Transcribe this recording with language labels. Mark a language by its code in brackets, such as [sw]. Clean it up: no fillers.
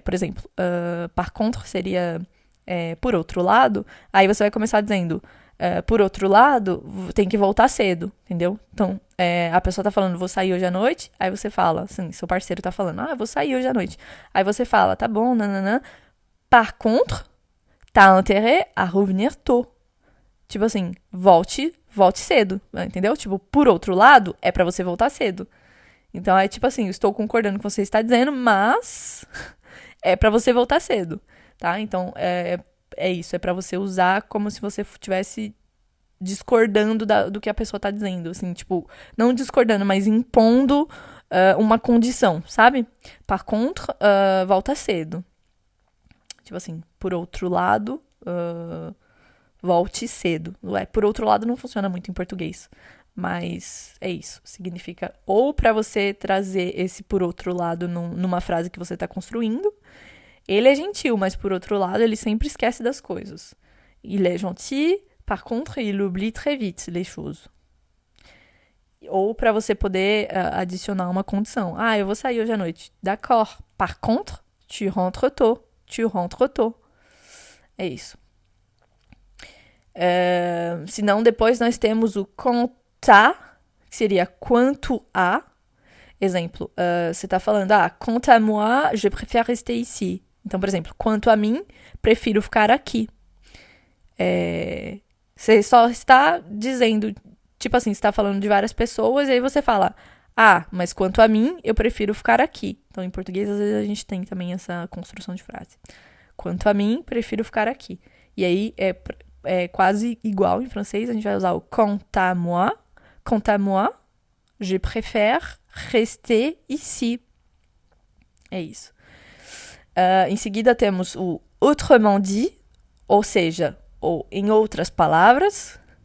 [pt] Por exemplo, par contre seria por outro lado, aí você vai começar dizendo, por outro lado, tem que voltar cedo, entendeu? Então, a pessoa tá falando, vou sair hoje à noite, aí você fala, assim, seu parceiro tá falando, eu vou sair hoje à noite. Aí você fala, tá bom, nananã. [fr] Par contre, t'as intérêt à revenir tôt. [pt] Tipo assim, volte cedo, entendeu? Tipo, por outro lado, é pra você voltar cedo. Então é tipo assim, estou concordando com o que você está dizendo, mas é pra você voltar cedo, tá? Então é isso, é pra você usar como se você estivesse discordando do que a pessoa tá dizendo, assim, tipo, não discordando, mas impondo uma condição, sabe? Par contre, volta cedo. Tipo assim, por outro lado, volte cedo. Por outro lado, não funciona muito em português. Mas é isso. Significa ou para você trazer esse por outro lado numa frase que você está construindo. Ele é gentil, mas por outro lado, ele sempre esquece das coisas. [fr] Il est gentil, par contre, il oublie très vite les choses. [pt] Ou para você poder adicionar uma condição. Eu vou sair hoje à noite. D'accord. [fr] Par contre, tu rentres tôt. Tu rentres tôt. [pt] É isso. Se não, depois nós temos o quant à, que seria quanto a. Exemplo, você está falando, [fr] quant à moi, je préfère rester ici. [pt] Então, por exemplo, quanto a mim, prefiro ficar aqui. Você só está dizendo, tipo assim, você está falando de várias pessoas, e aí você fala, mas quanto a mim, eu prefiro ficar aqui. Então, em português, às vezes a gente tem também essa construção de frase. Quanto a mim, prefiro ficar aqui. E aí, é quase igual em francês, a gente vai usar o quant à moi. [fr] Quant à moi, je préfère rester ici. [pt] É isso. Em seguida, temos o autrement dit, ou seja, ou em outras palavras.